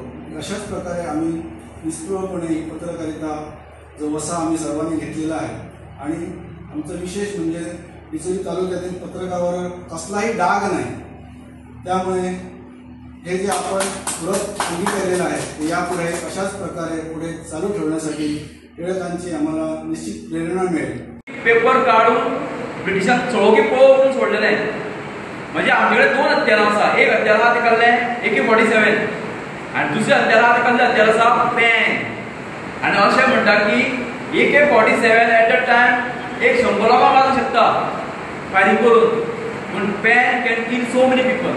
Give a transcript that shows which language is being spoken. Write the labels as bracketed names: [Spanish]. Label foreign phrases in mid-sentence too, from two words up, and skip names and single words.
[Marathi] अशाच प्रकारे आम्ही निष्ठुरपणे पत्रकारिता जो वसा आम्ही सर्वांनी घेतलेला आहे आणि आमचं विशेष म्हणजे डिचोली तालुक्यातील पत्रकारावर कसलाही डाग नाही। त्यामुळे हे जे आपण पुढं अंगीकारलेलं आहे ते यापुढे अशाच प्रकारे पुढे चालू ठेवण्यासाठी टिळकांची आम्हाला निश्चित प्रेरणा मिळेल। [Konkani] पेपर काढून ब्रिटिशांक चळवळी पळोवन सोडलेले म्हणजे आमचे कडेन दोन हत्यारां आसा। एक हत्यार आहा तें कहलें AK-47 आनी दुसरें हत्यार आहा तें कहलें हत्यार आसा पेन। आनी अशें म्हणटा की AK-47 [English] at the time [Konkani] एक 100 लोकांक मारूंक शकता फायरिंग करून पूण [English] pen can kill so many people.